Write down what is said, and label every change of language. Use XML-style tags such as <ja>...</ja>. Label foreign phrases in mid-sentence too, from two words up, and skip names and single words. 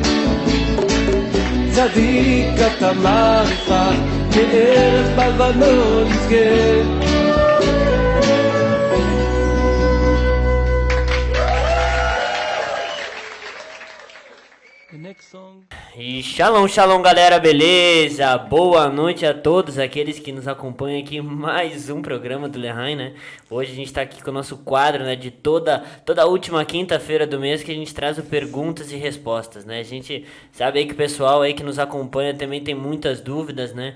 <he>צדיק כתמר יפרח, כארז בלבנון יסגר.</he> <pt>E shalom, shalom galera, beleza? Boa noite a todos aqueles que nos acompanham aqui em mais um programa do Lehaim, né? Hoje a gente tá aqui com o nosso quadro, né, de toda última quinta-feira do mês, que a gente traz o perguntas e respostas, né? A gente sabe aí que o pessoal aí que nos acompanha também tem muitas dúvidas, né?</pt>